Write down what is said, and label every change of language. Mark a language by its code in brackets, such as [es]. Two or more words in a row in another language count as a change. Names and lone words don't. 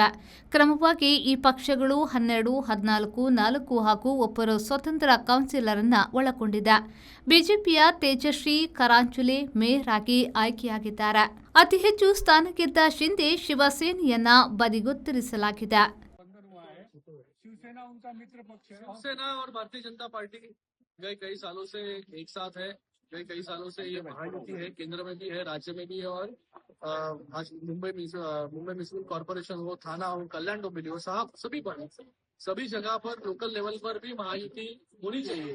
[kn] ಕ್ರಮವಾಗಿ ಈ ಪಕ್ಷಗಳು 12, 14, 4 ಹಾಗೂ ಒಬ್ಬರು ಸ್ವತಂತ್ರ ಕೌನ್ಸಿಲರ್ ಅನ್ನ ಒಳಗೊಂಡಿದೆ. ಬಿಜೆಪಿಯ ತೇಜಶ್ರೀ ಕರಾಂಚುಲೆ ಮೇಯರ್ ಆಗಿ ಆಯ್ಕೆಯಾಗಿದ್ದಾರೆ. ಅತಿ ಹೆಚ್ಚು ಸ್ಥಾನ ಗೆದ್ದ ಶಿಂದೆ ಶಿವಸೇನೆಯನ್ನ ಬದಿಗೊತ್ತರಿಸಲಾಗಿದೆ. [hi] शिवसेना और भारतीय जनता पार्टी गए कई सालों से एक साथ है। कई सालों से ये महायुति है, केंद्र में भी है, राज्य में भी है। और आज मुंबई म्युनिसिपल कॉर्पोरेशन हो, थाना हो, कल्याण डोंबिवली हो, साहब सभी जगह पर [en] local level [hi] पर भी महायुति होनी चाहिए।